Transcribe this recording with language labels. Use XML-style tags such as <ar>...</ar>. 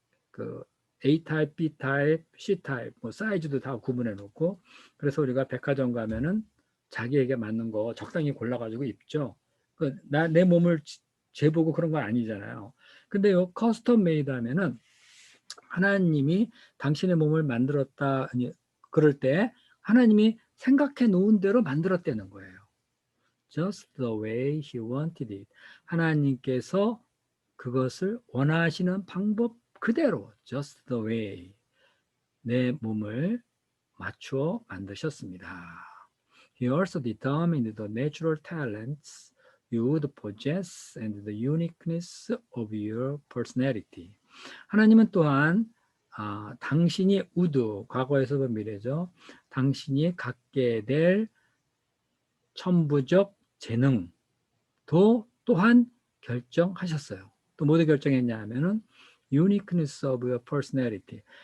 <ko>그 A 타입, B 타입, C 타입, 뭐 사이즈도 다 구분해 놓고, 그래서 우리가 백화점 가면은 자기에게 맞는 거 적당히 골라가지고 입죠. 내 몸을 재보고 그런 건 아니잖아요. 근데 요 커스텀 메이드 하면은 하나님이 당신의 몸을 만들었다, 아니, 그럴 때 하나님이 생각해 놓은 대로 만들었다는 거예요.</ko> <en>Just the way he wanted it.</en> <ko>하나님께서 그것을 원하시는 방법 그대로</ko> <en>just the way</en> <ko>내 몸을 맞추어 만드셨습니다.</ko> <en>He also determined the natural talents you would possess and the uniqueness of your personality.</en> <ko>하나님은 또한 당신이 would, 과거에서도 미래죠. 당신이 갖게 될 천부적 재능도 또한 결정하셨어요. 또 뭐를 결정했냐 하면은</ko> <en>uniqueness of your personality.</en>